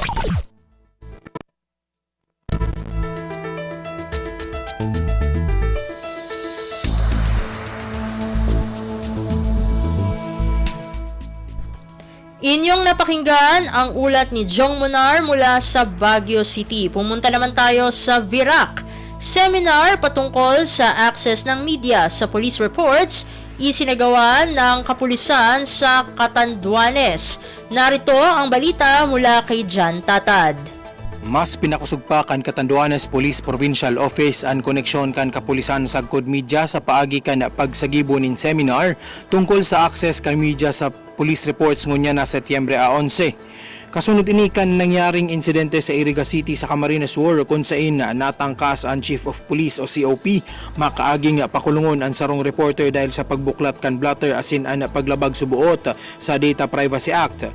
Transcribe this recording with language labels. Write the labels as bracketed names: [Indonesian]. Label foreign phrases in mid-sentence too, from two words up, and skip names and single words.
[Filipino] Inyong napakinggan ang ulat ni Jong Munar mula sa Baguio City. Pumunta naman tayo sa Virac. Seminar patungkol sa access ng media sa [English] police reports [Filipino] isinagawa ng kapulisan sa Catanduanes. Narito ang balita mula kay Jan Tatad. [Bikol] Mas pinakusugpa kan Catanduanes Police Provincial Office ang koneksyon kan kapulisan sa Good Media sa paagi kan pagsagibo nin seminar tungkol sa access kan media sa [English] police reports [Bikol] ngunya na Setyembre 11. Kasunod ini kan nangyaring insidente sa Iriga City sa Camarines Sur kung saan natangkas ang [English] Chief of Police [Bikol] o COP makaaging pakulungon ang sarong reporter dahil sa pagbuklat kan blotter asin ang paglabag subuot sa Data Privacy Act.